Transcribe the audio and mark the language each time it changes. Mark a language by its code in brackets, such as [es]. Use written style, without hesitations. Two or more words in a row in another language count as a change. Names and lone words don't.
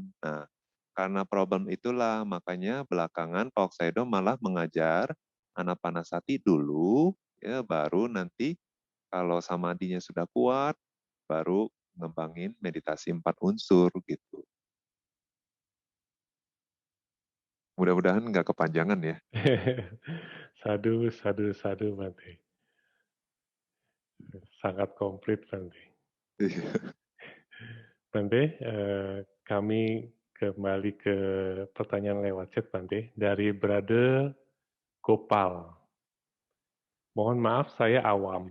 [id] Nah, karena problem itulah makanya belakangan Pak Oksaido malah mengajar anapanasati dulu, ya baru nanti kalau samadinya sudah kuat, baru ngembangin meditasi 4 unsur gitu. Mudah-mudahan nggak kepanjangan ya. [pi] Sadu, sadu, sadu, Bante. [id] Sangat komplit, Bante. Bante, kami kembali ke pertanyaan lewat chat, Bante. Dari Brother Gopal. Mohon maaf, saya awam.